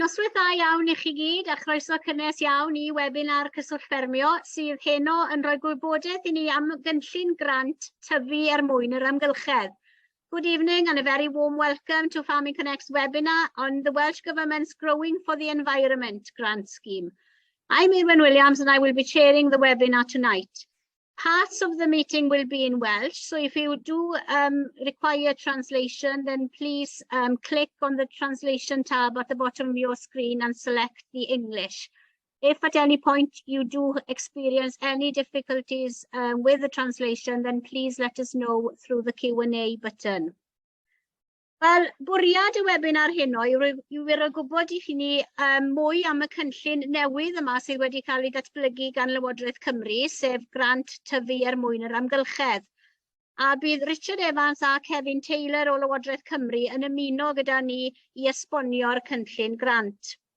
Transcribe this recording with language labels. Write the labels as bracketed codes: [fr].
[cy] Noswaith dda iawn I chi gyd a chroeso cynnes iawn I webinar cyswllt ffermio sydd heno yn rhoi gwybodaeth I ni am gynllun grant tyfu mwyn yr amgylchedd. [en] Good evening and a very warm welcome to Farming Connect's webinar on the Welsh Government's Growing for the Environment grant scheme. I'm Irwin Williams and I will be chairing the webinar tonight. Parts of the meeting will be in Welsh, so if you do require translation, then please click on the translation tab at the bottom of your screen and select the English. If at any point you do experience any difficulties with the translation, then please let us know through the Q&A button. [cy] Wel, bwriad y webinar heno yw roi gwybod I chi ni mwy am y cynllun newydd yma sydd wedi cael ei datblygu gan Lywodraeth Cymru, sef grant tyfu mwyn yr amgylchedd. A bydd Richard Evans a Kevin Taylor o Lywodraeth Cymru yn ymuno gyda ni I esbonio'r cynllun grant.